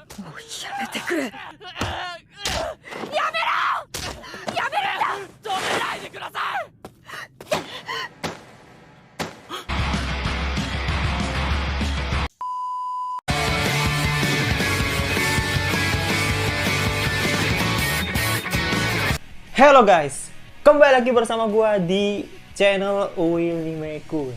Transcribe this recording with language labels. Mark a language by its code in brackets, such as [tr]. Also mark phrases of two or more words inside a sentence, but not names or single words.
[ja] もうやめてくれ。やめろ。やめるんだ。止めないでください。 [en] Hello guys, [id] kembali lagi bersama gua di channel Uilimeku.